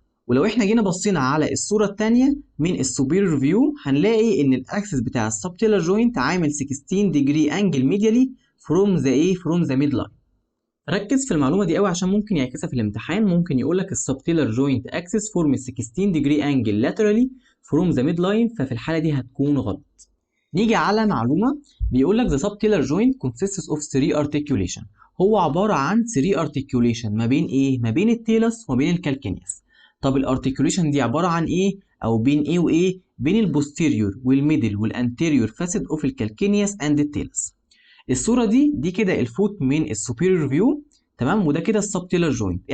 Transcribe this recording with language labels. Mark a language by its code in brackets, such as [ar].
[ar] ولو احنا جينا بصينا على الصورة التانية من السوبيريور فيو، هنلاقي إن الأكسس بتاع السبتيلر جوينت عامل 16 [en] degree angle medially from the from the midline. [ar] ركز في المعلومة دي قوي عشان ممكن يعكسها في الامتحان. ممكن يقول لك السبتيلر جوينت اكسس فورم 16 [en] degree angle laterally from the midline، [ar] ففي الحالة دي هتكون غلط. نيجي على معلومة بيقول لك [en] the subtalar joint consists of 3 articulation. [ar] هو عبارة عن 3 articulation ما بين ايه؟ ما بين التيلس وما بين الكالكينيس. طب الارتيكوليشن دي عبارة عن ايه؟ او بين ايه وايه؟ بين البوستيريور والميدل والانتيريور فاسد اوف الكالكينيس اند التيلس. الصورة دي كده الفوت من السوبيريور فيو، تمام، وده كده السبتيلر جوينت.